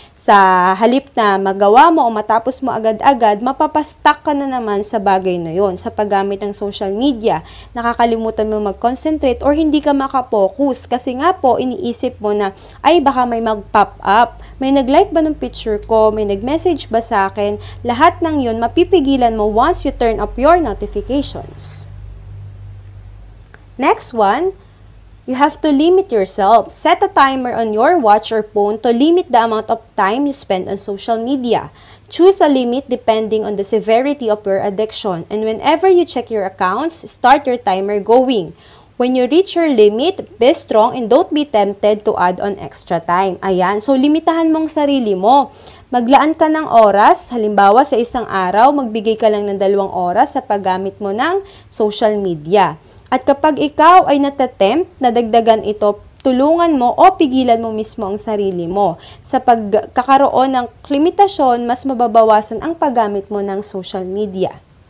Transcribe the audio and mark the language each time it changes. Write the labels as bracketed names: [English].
[Filipino] Sa halip na magawa mo o matapos mo agad-agad, mapapastuck ka na naman sa bagay na yon. Sa paggamit ng social media, nakakalimutan mo mag-concentrate or hindi ka makapokus kasi nga po iniisip mo na ay baka may mag-pop up. May nag-like ba ng picture ko? May nag-message ba sa akin? Lahat ng yun mapipigilan mo [English] once you turn up your notifications. Next one, you have to limit yourself. Set a timer on your watch or phone to limit the amount of time you spend on social media. Choose a limit depending on the severity of your addiction. And whenever you check your accounts, start your timer going. When you reach your limit, be strong and don't be tempted to add on extra time. [Filipino] Ayan, so limitahan mong sarili mo. Maglaan ka ng oras, halimbawa sa isang araw, magbigay ka lang ng 2 oras sa paggamit mo ng social media. At kapag ikaw ay natatempt na dagdagan ito, tulungan mo o pigilan mo mismo ang sarili mo. Sa pagkakaroon ng limitasyon, mas mababawasan ang paggamit mo ng social media.